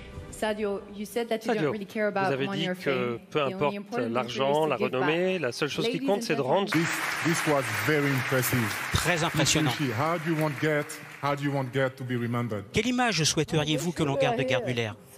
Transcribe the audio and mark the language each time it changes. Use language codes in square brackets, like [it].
[en] Sadio, you said that you don't really care about money or fame. [fr] Vous avez dit que peu importe l'argent, la renommée, la seule chose qui compte, c'est de rendre. [en] This was very impressive. [fr] Très impressionnant. [en] How do you want Gerd to be remembered? [fr] Quelle image souhaiteriez-vous que l'on garde de Gerd Müller?